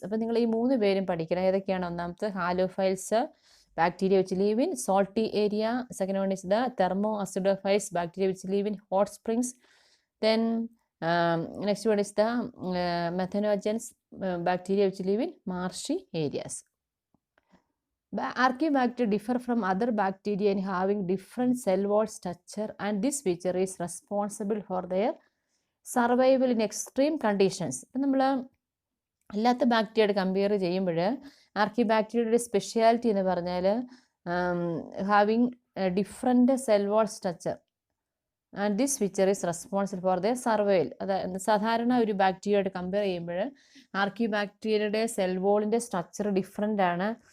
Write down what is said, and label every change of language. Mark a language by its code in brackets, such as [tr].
[ml] അപ്പോൾ നിങ്ങൾ ഈ 3 പേരും പഠിക്കണം. ഏതൊക്കെയാണ്? ഒന്നാമത്തെ halophiles, [en] Bacteria which live in salty area. Second one is the thermoacidophiles, bacteria which live in hot springs. Then next one is the methanogens, bacteria which live in marshy areas. Archaebacteria differ from other bacteria in having different cell wall structure, and this feature is responsible for their survival in extreme conditions. [ml] ഇപ്പം നമ്മൾ അല്ലാത്ത ബാക്ടീരിയയോട് compare ചെയ്യുമ്പോൾ ആർക്കിബാക്ടീരിയയുടെ speciality എന്ന് പറഞ്ഞാൽ [en] Having different cell wall structure and this feature is responsible for the survival. [ml] അതായത് സാധാരണ ഒരു ബാക്ടീരിയയോട് compare ചെയ്യുമ്പോൾ ആർക്കിബാക്ടീരിയയുടെ സെൽ വോളിൻ്റെ സ്ട്രക്ചർ ഡിഫറെൻ്റ് ആണ്.